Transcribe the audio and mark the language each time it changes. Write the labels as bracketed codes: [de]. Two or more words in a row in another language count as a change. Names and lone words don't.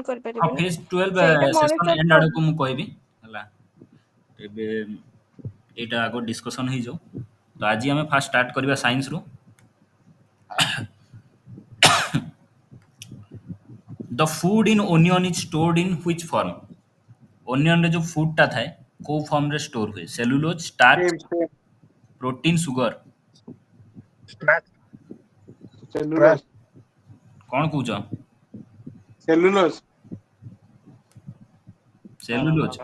[or] ହଁ, କରିପାରିବେନି। ଫେଜ୍ 12 ସେଇଟା ସେସନ୍ ମଣିଷ ଏଣ୍ଡ ଆଡକୁ ମୁଁ କହିବି ହେଲା। ଏବେ ଏଇଟା ଆଗ ଡିସ୍କସନ୍ ହେଇଯାଉ। ତ ଆଜି ଆମେ [en] first start [or] କରିବା ସାଇନ୍ସରୁ। [en] the food in onion is stored in which form? [or] ଓନିଅନରେ ଯୋଉ ଫୁଡଟା ଥାଏ କୋଉ ଫର୍ମରେ ଷ୍ଟୋର ହୁଏ? [en] cellulose, starch, ସେମ୍ protein, sugar? ସେଲୁଲୋଜ [or] କଣ କହୁଛ? ସେଲୁଲୋଜ ସେଲୁଲୋଜ?